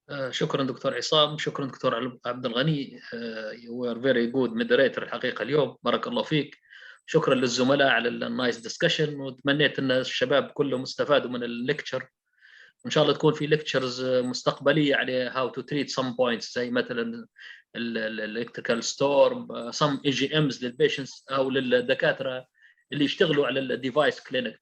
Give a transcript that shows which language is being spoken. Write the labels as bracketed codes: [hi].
[ar] شكرا دكتور عصام، شكرا دكتور عبد الغني. [en] You were very good moderator [ar] الحقيقة اليوم، بارك الله فيك. شكرا للزملاء على النايس ديسكشن، وتمنيت ان الشباب كلهم استفادوا من الليكتشر. وان شاء الله تكون في ليكتشرز مستقبليه على [en] how to treat some points [ar] زي مثلا الالكتريكال ستورم، [en] some EGMs [ar] للبيشنتس او للدكاتره اللي يشتغلوا على الديفايس كلينيك.